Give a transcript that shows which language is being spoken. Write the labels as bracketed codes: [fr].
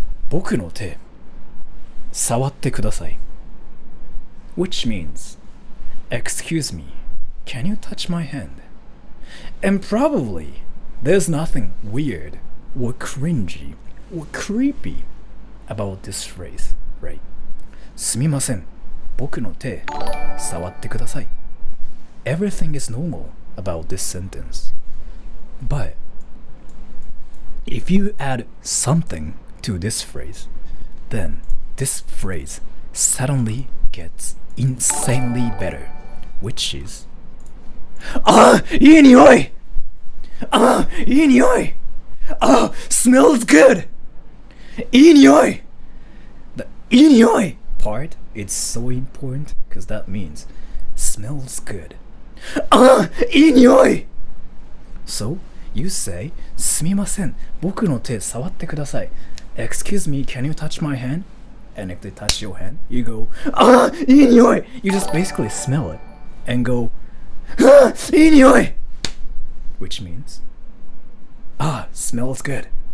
[ja] 僕の手、触ってください。 [en] Which means, excuse me, can you touch my hand? And probably, there's nothing weird or cringy or creepy about this phrase, right? [ja] すみません。僕の手、触ってください。 [en] Everything is normal about this sentence. But, if you add something to this phrase, then this phrase suddenly gets insanely better, which is [ja] あ、いい匂い! あ、いい匂い!あ、 [en] smells good! [ja] いい匂い! [en] The いい匂い part is so important because that means smells good. [ja] あ、いい匂い! [en] So, you say, [ja] すみません、僕の手触ってください。 [en] Excuse me, can you touch my hand? And if they touch your hand, you go, [ja] あ、いい匂い! [en] You just basically smell it and go, [ja] あ、いい匂い! [en] Which means, smells good.